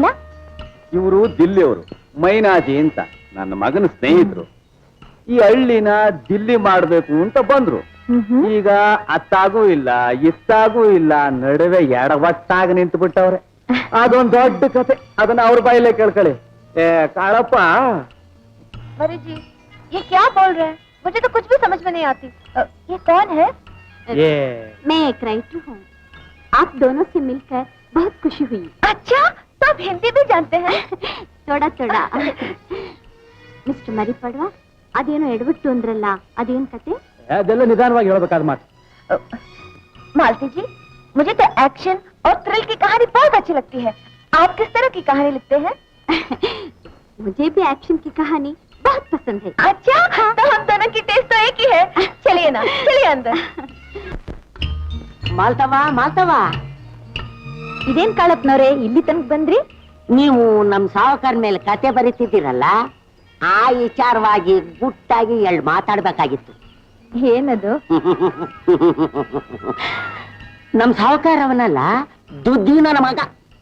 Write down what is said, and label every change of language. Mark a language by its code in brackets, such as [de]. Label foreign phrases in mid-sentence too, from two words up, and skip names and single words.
[kn] ಇವರು ದಿಲ್ಲಿಯವರು, ಮೈನಾಜಿ ಅಂತ ನನ್ನ ಮಗನ ಸ್ನೇಹಿತರು. ಈ ಹಳ್ಳಿನ ದಿಲ್ಲಿ ಮಾಡ್ಬೇಕು ಅಂತ ಬಂದ್ರು. ಈಗ ಅತ್ತಾಗೂ ಇಲ್ಲ, ಇತ್ತಾಗೂ ಇಲ್ಲ, ನಡುವೆ ಎಡವಟ್ಟಾಗಿ ನಿಂತು ಬಿಟ್ಟವ್ರೆ. ಅದೊಂದ್ ದೊಡ್ಡ ಕತೆ. ಅದನ್ನ ಅವ್ರ ಬಾಯಲ್ಲೇ ಕೇಳ್ಕೊಳ್ಳಿ. ಏ ಕಾಳಪ್ಪ, [hi] मरी जी, ये क्या बोल रहे हैं? मुझे तो कुछ भी समझ में नहीं आती। ये कौन है? मैं एक राइटर हूँ। आप दोनों से मिलकर बहुत खुशी हुई। अच्छा, तो आप हिंदी भी जानते हैं? थोड़ा थोड़ा। [kn] ಮಿಸ್ಟರ್ ಮರಿ ಪಡ್ವಾ, ಅದೇನೋ ಎಡವಟ್ಟು ಅಂದ್ರಲ್ಲ, ಅದೇನ್ ಕತೆ? ಅದೆಲ್ಲ ನಿಧಾನವಾಗಿ ಹೇಳ್ಬೇಕಾದ ಮಾತು. [hi] मालती जी, मुझे तो एक्शन और थ्रिल की कहानी बहुत अच्छी लगती है। आप किस तरह की कहानी लिखते हैं? मुझे भी एक्शन की कहानी बहुत पसंद है। अच्छा, तो हम दोनों की टेस्ट तो एक ही है। चलिए ना, चलिए अंदर। [kn] ಮಾಲ್ತವ ಮಾಲ್ತವ, ಇದೇನ್ ಕಾಳಪ್ಪನವ್ರೆ ಇಲ್ಲಿ ತನಕ ಬಂದ್ರಿ? ನೀವು ನಮ್ ಸಾವುಕಾರ ಮೇಲೆ ಕತೆ ಬರೀತಿದ್ದೀರಲ್ಲ, ಆ ವಿಚಾರವಾಗಿ ಗುಟ್ಟಾಗಿ 2 ಮಾತಾಡ್ಬೇಕಾಗಿತ್ತು. ಏನದು? ನಮ್ ಸಾವುಕಾರ ಅವನಲ್ಲ, ದುಡ್ಡಿನ ಮಗ.